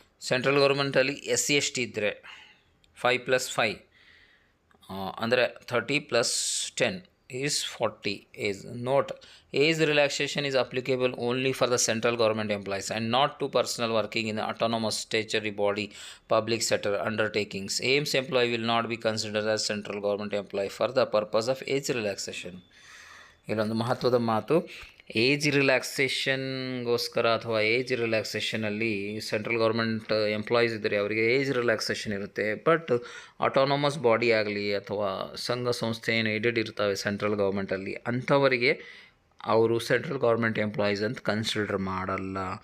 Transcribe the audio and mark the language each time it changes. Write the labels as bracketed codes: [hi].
[kn] Central ಗೌರ್ಮೆಂಟಲ್ಲಿ SC/ST ಇದ್ದರೆ 5+5 ಅಂದರೆ 30+10 [en] is 40 is note. Age relaxation is applicable only for the central government employees and not to personnel working in the autonomous statutory body public sector undertakings. AIMS employee will not be considered as central government employee for the purpose of age relaxation. [kn] ಇಲ್ಲೊಂದು ಮಹತ್ವದ ಮಾತು, age ರಿಲ್ಯಾಕ್ಸೇಷನ್ಗೋಸ್ಕರ ಅಥವಾ age ರಿಲ್ಯಾಕ್ಸೇಷನಲ್ಲಿ central government employees ಇದ್ದರೆ ಅವರಿಗೆ age relaxation ಇರುತ್ತೆ. But autonomous body ಆಗಲಿ ಅಥವಾ ಸಂಘ ಸಂಸ್ಥೆ ಏನು ಏಡೆಡ್ ಇರ್ತವೆ ಸೆಂಟ್ರಲ್ ಗೌರ್ಮೆಂಟಲ್ಲಿ, ಅಂಥವರಿಗೆ ಅವರು ಸೆಂಟ್ರಲ್ ಗೌರ್ಮೆಂಟ್ ಎಂಪ್ಲಾಯೀಸ್ ಅಂತ ಕನ್ಸಿಡರ್ ಮಾಡಲ್ಲ.